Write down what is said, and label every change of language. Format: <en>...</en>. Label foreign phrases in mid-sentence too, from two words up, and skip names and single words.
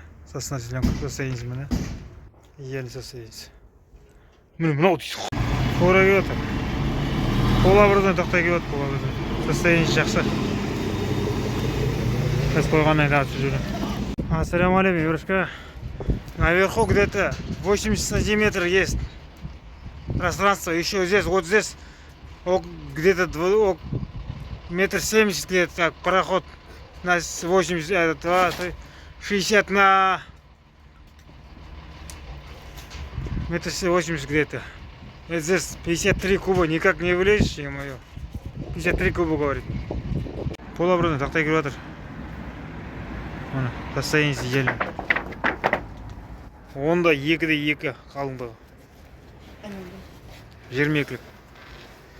<kk>Состояниясы міне. Елі состояниясы. Міне мынау дейсің. Қора кеп отыр. Қола бірден тақтай кеп отыр, қола бірден. Состояниясы жақсы. Біз қойғаннан қатысып жүрем. Ассаламалейкум, Юрушка.</kk> <ru>Наверху где-то 80 сантиметров есть пространство. Еще здесь, вот здесь, где-то метр 70 где-то, так, пароход на 80, 60 на метр 80 где-то. Это здесь 53 куба, никак не влезешь, ё-моё. 53 куба, говорит.</ru> <kk>Полоборотный тақтай кіріп жатыр. Оны, состояниясы идеально. 10-да 2-де 2 қалыңдығы. 22-лік.</kk>